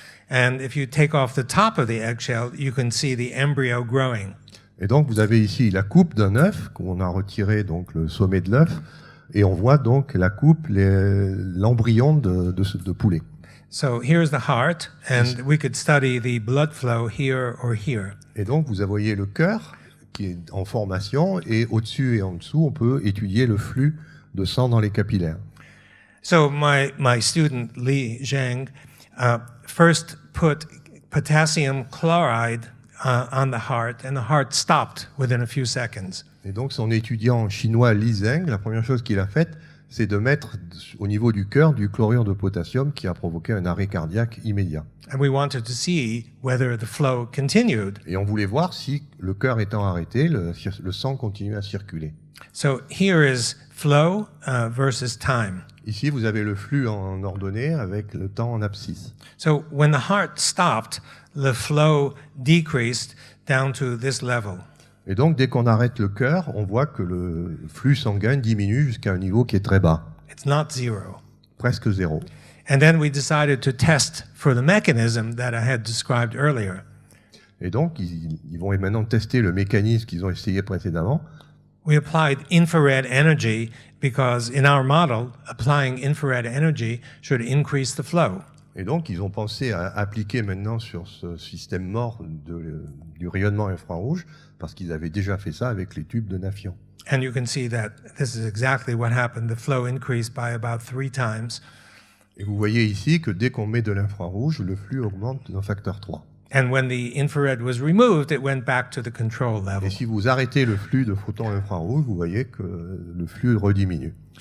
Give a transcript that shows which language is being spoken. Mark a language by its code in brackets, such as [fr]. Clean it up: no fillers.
[en] And if you take off the top of the eggshell, you can see the embryo growing. [fr] Et donc vous avez ici la coupe d'un œuf qu'on a retiré donc le sommet de l'œuf et on voit donc la coupe, l'embryon de poulet. [en] So here's the heart, and we could study the blood flow here or here. [fr] Et donc vous voyez le cœur qui est en formation et au-dessus et en dessous on peut étudier le flux de sang dans les capillaires. [en] So my student Li Zheng first put potassium chloride on the heart, and the heart stopped within a few seconds. [fr] Et donc son étudiant chinois Li Zheng, la première chose qu'il a faite, c'est de mettre au niveau du cœur du chlorure de potassium qui a provoqué un arrêt cardiaque immédiat. [en] And we wanted to see whether the flow continued. [fr] Et on voulait voir si le cœur étant arrêté, le sang continuait à circuler. [en] So here is flow versus time. [fr] Ici, vous avez le flux en ordonnée avec le temps en abscisse. [en] So when the heart stopped, the flow decreased down to this level. [fr] Et donc, dès qu'on arrête le cœur, on voit que le flux sanguin diminue jusqu'à un niveau qui est très bas. [en] It's not zero. [fr] Presque zéro. [en] And then we decided to test for the mechanism that I had described earlier. [fr] Et donc, ils vont maintenant tester le mécanisme qu'ils ont essayé précédemment. [en] We applied infrared energy because in our model, applying infrared energy should increase the flow. [fr] Et donc, ils ont pensé à appliquer maintenant sur ce système mort du rayonnement infrarouge, parce qu'ils avaient déjà fait ça avec les tubes de Nafion. [en] And you can see that this is exactly what happened. The flow increased by about 3 times. [fr] Et vous voyez ici que dès qu'on met de l'infrarouge, le flux augmente d'un facteur 3. [en] And when the infrared was removed, it went back to the control level. [fr] Et si vous arrêtez le flux de photons infrarouges, vous voyez que le flux rediminue.